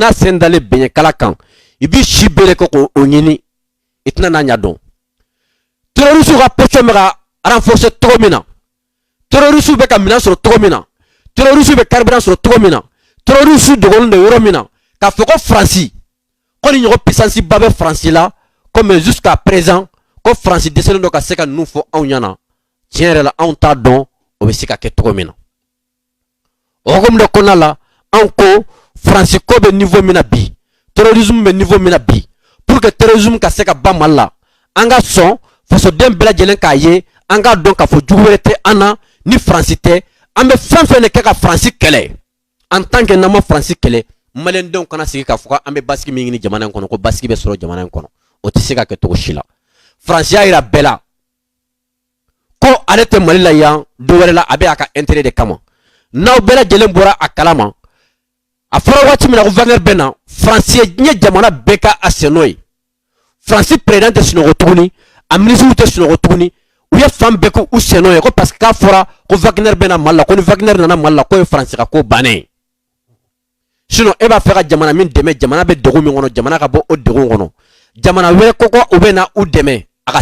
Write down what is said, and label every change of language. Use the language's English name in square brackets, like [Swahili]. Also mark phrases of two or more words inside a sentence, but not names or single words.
[Bambara] n'a sen dalen bɛɲɛkala kan i b'i si bere kɛ k'o ɲini i tɛna n'a ɲɛ dɔn terroristes ka position bɛ ka renforcer cogo min na terroristes bɛ ka minɛn sɔrɔ cogo min na terroristes bɛ carburant sɔrɔ cogo min na terroristes dogolen don yɔrɔ min na k'a fɔ ko Faransi ko nin ɲɔgɔn puissance ba bɛ Faransi la [French] comme jusqu'à présent [Bambara] ko Faransi dɛsɛlen don ka se ka ninnu fɔ anw ɲɛna tiɲɛ yɛrɛ la anw t'a dɔn o bɛ se ka kɛ cogo min na o hukumu de kɔnɔna la anw ko Faransi ko bɛ niveau min na bi terrorisme bɛ niveau min na bi [French] pour que terrorisme [Bambara] ka se ka ban Mali la an ka sɔn fasoden bɛɛ lajɛlen k'a ye an k'a dɔn k'a fɔ jugu wɛrɛ tɛ an na ni Faransi tɛ an bɛ fɛn fɛn de kɛ ka Faransi kɛlɛ [French] en tant que [Bambara] n'an ma Faransi kɛlɛ maliyɛndenw kana sigi k'a fɔ an bɛ basigi min ɲini jamana in kɔnɔ ko basigi bɛ sɔrɔ jamana in kɔnɔ o tɛ se ka kɛ cogo si la Faransi y'a jira bɛɛ la ko ale tɛ Mali la yan don wɛrɛ la a bɛ a ka intérêt de kama n'aw bɛɛ lajɛlen bɔra a kalama a fɔra waati min na ko Wagner bɛ na Faransi ye jamana bɛɛ ka a sen n'o ye Faransi président tɛ sunɔgɔ tuguni a ministre tɛ sunɔgɔ tuguni u ye fan bɛɛ k'u sen n'o ye ko [French] parce que [Bambara] k'a fɔra ko Wagner bɛ na Mali la ko ni Wagner nana Mali la ko ye Faransi ka ko bannen ye sinon e b'a fɛ ka jamana min dɛmɛ jamana bɛ degun min kɔnɔ jamana ka bɔ o degun kɔnɔ jamana wɛrɛ ko u bɛ na u dɛmɛ a ka